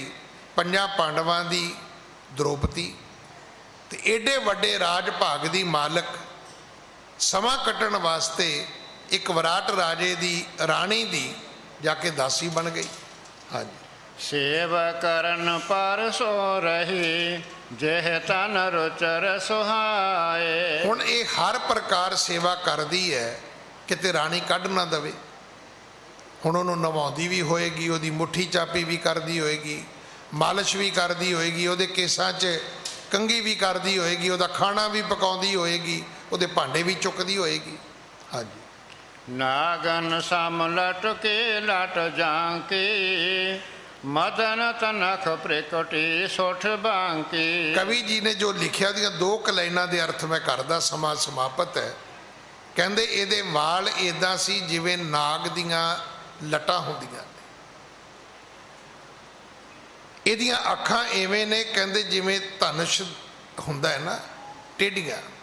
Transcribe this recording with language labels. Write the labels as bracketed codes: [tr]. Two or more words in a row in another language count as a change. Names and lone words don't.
[pa] ਪੰਜਾਂ ਪਾਂਡਵਾਂ ਦੀ ਦ੍ਰੋਪਦੀ ਤੇ ਏਡੇ ਵੱਡੇ ਰਾਜ ਭਾਗ ਦੀ ਮਾਲਕ ਸਮਾਂ ਕੱਟਣ ਵਾਸਤੇ ਇੱਕ ਵਿਰਾਟ ਰਾਜੇ ਦੀ ਰਾਣੀ ਦੀ ਜਾ ਕੇ ਦਾਸੀ ਬਣ ਗਈ। ਹਾਂਜੀ। [bra] सेव करन पर सो रही जेह तन रुचर सुहाए। [pa] ਹੁਣ ਇਹ ਹਰ ਪ੍ਰਕਾਰ ਸੇਵਾ ਕਰਦੀ ਹੈ ਕਿਤੇ ਰਾਣੀ ਕੱਢ ਨਾ ਦਵੇ। ਹੁਣ ਉਹਨੂੰ ਨਵਾਉਂਦੀ ਵੀ ਹੋਏਗੀ, ਉਹਦੀ ਮੁੱਠੀ ਚਾਪੀ ਵੀ ਕਰਦੀ ਹੋਏਗੀ, ਮਾਲਿਸ਼ ਵੀ ਕਰਦੀ ਹੋਏਗੀ, ਉਹਦੇ ਕੇਸਾਂ 'ਚ ਕੰਘੀ ਵੀ ਕਰਦੀ ਹੋਏਗੀ, ਉਹਦਾ ਖਾਣਾ ਵੀ ਪਕਾਉਂਦੀ ਹੋਏਗੀ, ਉਹਦੇ ਭਾਂਡੇ ਵੀ ਚੁੱਕਦੀ ਹੋਏਗੀ। ਹਾਂਜੀ। [bra] नागन सम लटके लट जांकी मदन तनख प्रकटी सुठ बांकी। [pa] ਕਵੀ ਜੀ ਨੇ ਜੋ ਲਿਖਿਆ ਦੀਆਂ ਦੋ ਕਲਾਈਨਾਂ ਦੇ ਅਰਥ ਮੈਂ ਕਰਦਾ, ਸਮਾਂ ਸਮਾਪਤ ਹੈ। ਕਹਿੰਦੇ ਇਹਦੇ ਵਾਲ ਇਦਾਂ ਸੀ ਜਿਵੇਂ ਨਾਗ ਦੀਆਂ ਲਟਾਂ ਹੁੰਦੀਆਂ ਨੇ, ਇਹਦੀਆਂ ਅੱਖਾਂ ਐਵੇਂ ਨੇ ਕਹਿੰਦੇ ਜਿਵੇਂ ਧਨੁਸ਼ ਹੁੰਦਾ ਹੈ ਨਾ, ਟੇਢੀਆਂ।